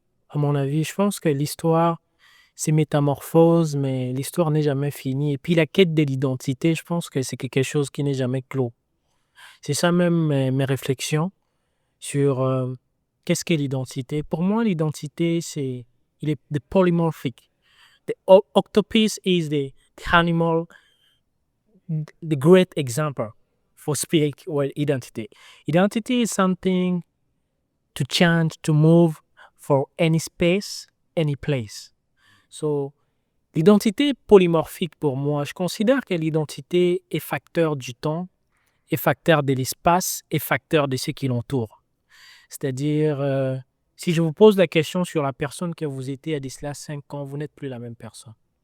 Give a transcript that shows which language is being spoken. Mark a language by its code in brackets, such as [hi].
[fr] À mon avis, je pense que l'histoire, c'est métamorphose, mais l'histoire n'est jamais finie. Et puis la quête de l'identité, je pense que c'est quelque chose qui n'est jamais clos. C'est ça même mes réflexions sur qu'est-ce qu'est l'identité. Pour moi, l'identité, il est polymorphic. [en] The octopus is the animal, the great example for speak or identity. Identity is something to change, to move for any space, any place. [fr] So, l'identité polymorphique pour moi, je considère que l'identité est facteur du temps, est facteur de l'espace, est facteur de ce qui l'entoure. C'est-à-dire, si je vous pose la question sur la personne que vous étiez à cela 5 ans, vous n'êtes plus la même personne.